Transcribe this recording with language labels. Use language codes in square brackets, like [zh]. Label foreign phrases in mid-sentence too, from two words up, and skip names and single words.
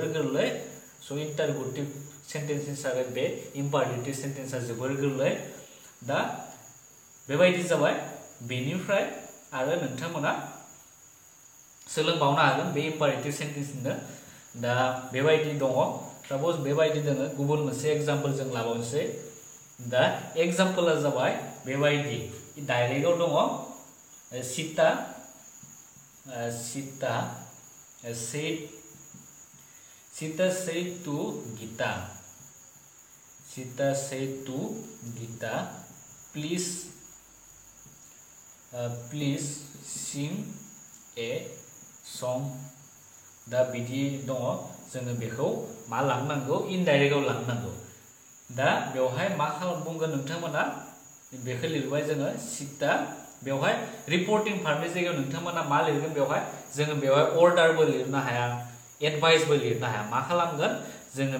[brx] गोरलै सो [en] interrogative sentence [brx] हिसाबै बे इम्पारेटिव सेन्टेन्सआ जोबोर गोरलै दा बेबायदि जाबाय बेनिफ्राय आरो नोंथांमोना सोलोंबावनो हागोन बे इम्पारेटिव सेन्टेन्सनो दा बेबायदि दङ साप'ज बेबायदि दोङो गुबुन मोनसे एग्जाम्पल जों लाबावनोसै दा एग्जाम्पला जाबाय बेबायदि डाइरेक्टआव दङ सीता [en] said to Gita please sing a song [brx] दा बिदि दङ जोङो बेखौ मा लांनांगौ इनडाइरेक्टआव लांनांगौ दा बेवहाय मा खालाम बुंगोन नोंथांमोना बेखौ लिरबाय जोङो सीता बेवहाय रिपर्टिं भार्बनि जायगायाव नोंथांमोना मा लिरगोन बेवहाय जोङो बेवहाय अर्डारबो लिरनो हाया एडभाइसबो लिरनो हाया मा खालामगोन जोङो